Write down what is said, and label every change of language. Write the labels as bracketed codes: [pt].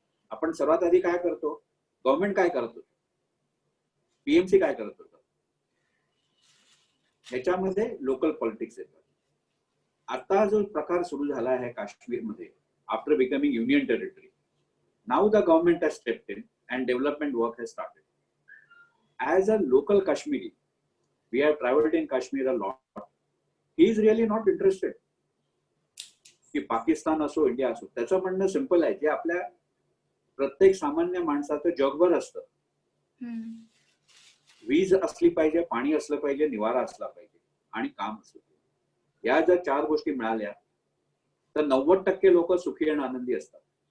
[mr] आपण सर्वात आधी काय करतो? गव्हर्नमेंट काय करत होतं, पीएमसी काय करत होतं, ह्याच्यामध्ये लोकल पॉलिटिक्स येतात. आता जो प्रकार सुरू झाला आहे काश्मीरमध्ये [en] After becoming union territory, now the government has stepped in and development work has started. As a local Kashmiri, we have travelled in Kashmir a lot. He is really not interested [mr] की पाकिस्तान असो इंडिया असो. त्याचं म्हणणं सिंपल आहे, जे आपल्या प्रत्येक सामान्य माणसाचं जगभर असतं. वीज असली पाहिजे, पाणी असलं पाहिजे, निवारा असला पाहिजे आणि काम असलं पाहिजे. या जर 4 गोष्टी मिळाल्या तर 90% लोक सुखी आणि आनंदी असतात.